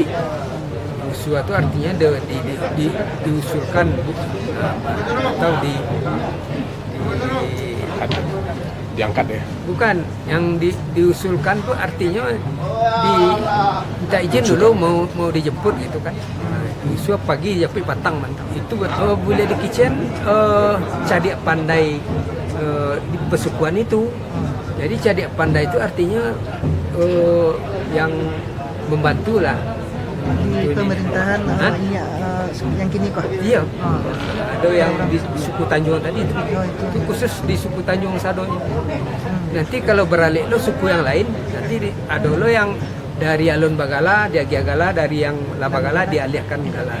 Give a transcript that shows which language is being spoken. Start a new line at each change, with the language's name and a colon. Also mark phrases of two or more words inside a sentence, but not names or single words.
Indonesian: Usua itu artinya diusulkan atau diangkat ya? Bukan, yang diusulkan tuh artinya minta izin dulu mau dijemput gitu kan.
Minangkabau: Usua pagi Japui patang mantap.
Indonesian: Itu boleh dikicen cadik pandai di pesukuan itu. Jadi cadik pandai itu artinya yang membantu lah di pemerintahan yang kini kok. Iya. Ada yang di suku Tanjung tadi itu. Itu khusus di suku Tanjung Sadonya. Nanti kalau beralih lo suku yang lain, nanti ada lo yang dari Alun Bagala, di Agiagala, dari yang Labagala dialihkan gelar.